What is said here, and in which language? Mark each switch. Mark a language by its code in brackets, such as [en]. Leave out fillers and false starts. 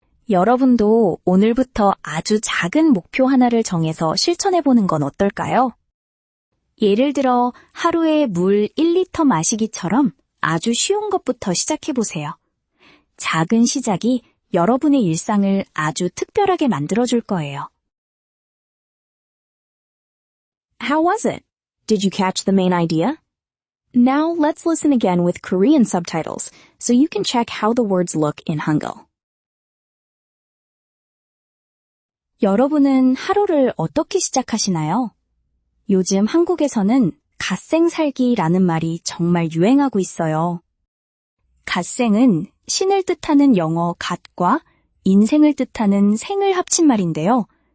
[ko] 여러분도 오늘부터 아주 작은 목표 하나를 정해서 실천해보는 건 어떨까요? 예를 들어 하루에 물 1리터 마시기처럼 아주 쉬운 것부터 시작해보세요. 작은 시작이 여러분의 일상을 아주 특별하게 만들어줄 거예요. [en] How was it? Did you catch the main idea? Now let's listen again with Korean subtitles so you can check how the words look in Hangul. [ko] 여러분은 하루를 어떻게 시작하시나요? 요즘 한국에서는 갓생 살기라는 말이 정말 유행하고 있어요. 갓생은 신을 뜻하는 영어 gat과 인생을 뜻하는 생을 합친 말인데요.